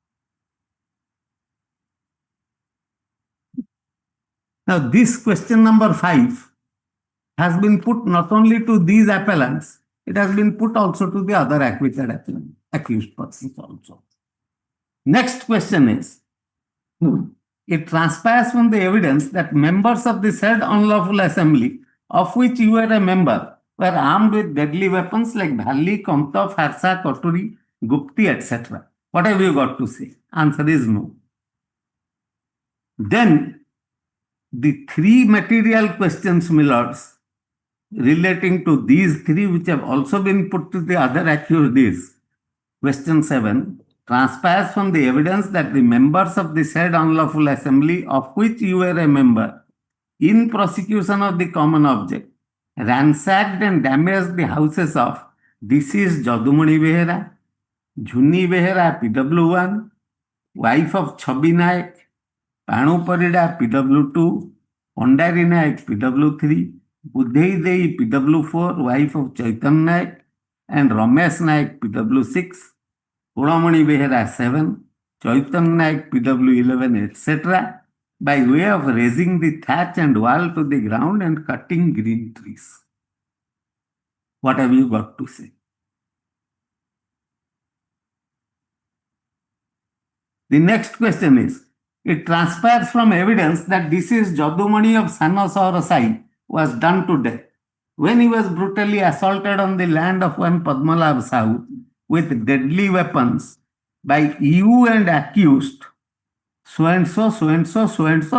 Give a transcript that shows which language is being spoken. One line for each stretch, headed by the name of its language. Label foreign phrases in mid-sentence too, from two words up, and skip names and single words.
English: Now, this question number 5 has been put not only to these appellants, it has been put also to the other acquitted appellant, accused persons also. Next question is, it transpires from the evidence that members of the said unlawful assembly, of which you were a member, were armed with deadly weapons like bhalli, kamta, farsa, koturi, gupti, etc. What have you got to say? Answer is no. Then, the three material questions, my lords, relating to these three which have also been put to the other accused is, question 7, transpires from the evidence that the members of the said unlawful assembly, of which you were a member, in prosecution of the common object, ransacked and damaged the houses of deceased Jadumani Behera, Jhuni Behera, PW1, wife of Chabi Naik, Panu Parida, PW2, Pondari Naik, PW3, Budhei Dei, PW4, wife of Chaitan Naik, and Ramesh Naik, PW6, Puramani Behera 7, Chaitan Naik, PW11, etc., by way of raising the thatch and wall to the ground and cutting green trees. What have you got to say? The next question is, it transpires from evidence that this is Jadumani of Sano Saurasai was done to death when he was brutally assaulted on the land of one Padmalabh Sahu with deadly weapons by you and accused so and so, so and so, so and so.